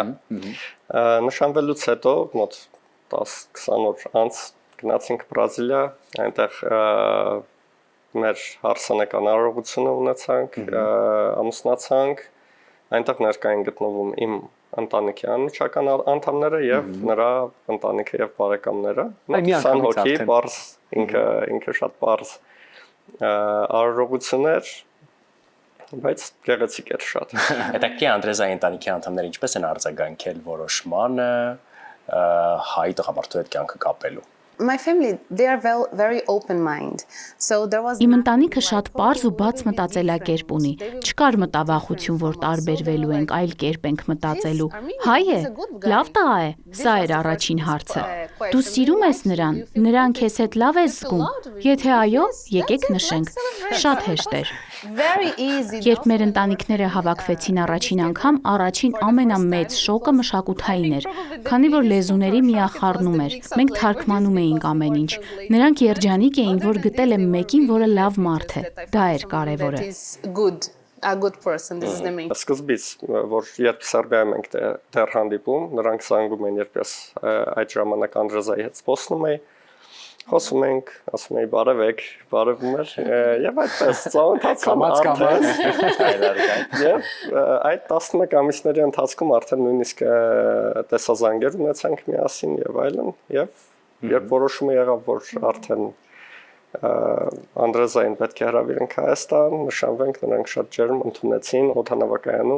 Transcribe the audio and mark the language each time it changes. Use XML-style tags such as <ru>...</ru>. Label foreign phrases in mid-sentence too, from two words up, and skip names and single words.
<hy>Նշանվելուց հետո մոտ 10-20 օր անց գնացինք Բրազիլիա, այնտեղ մեր հարսանեկան արարողությունը ունեցանք, ամուսնացանք, այնտեղ ներկա են գտնվում իմ ընտանիքի անմիջական անդամները եւ նրա ընտանիքը եւ բարեկամները։ 20 հոգի բարձ ինքը շատ բարձ արարողություններ, բայց գեղեցիկ էր շատ։ Հետաքրքիր Անդրեզայի ընտանիքի անդամները ինչպես են արձագանքել որոշմանը հայ տղամարդու հետ կյանքը կապելու։</hy> <en>My family, they are very open mind. So there was</en> <hy>Իմ ընտանիքը շատ պարզ ու բաց մտածելակերպ ունի։ Չկար մտավախություն, որ տարբերվելու ենք, այլ կերպ ենք մտածելու։ Հայ է, լավ տղա է։ Սա էր առաջին հարցը։ Դու սիրում ես նրան քեզ հետ լավ ես զգում։ Եթե այո, եկեք նշենք։ Շատ հեշտ էր։</hy> <en>very easy.</en> <hy>Երբ մեր ընտանիքները հավաքվեցին առաջին անգամ, առաջին ամենամեծ շոկը մշակութային էր, քանի որ լեզուների միախառնում էր։ Մենք թարգմանում էինք ամեն ինչ։ Նրանք երջանիկ էին, որ գտել եմ մեկին, որը լավ մարդ է։ Դա էր կարևորը։</hy> <en>A good person, this is the main.</en> <hy>Սկզբից, որ երբ Սերբիայում ենք դեռ հանդիպում, նրանք զանգում են, երբ ես այդ ժամանակ Անդրեզայի հետ խոսնում էի, խոսում ենք, ասում էի բարևեք, բարևում էր, եւ այդպես ծանոթացամ եւ այդ 11 ամիսների ընթացքում արդեն նույնիսկ տեսազանգեր ունեցանք միասին եւ այլն եւ երբ որոշումը եղավ, որ արդեն Անդրեզային պետք է հրավիրենք Հայաստան, նշանվենք, նրանք շատ ջերմ ընդունեցին օդանավակայանում։</hy>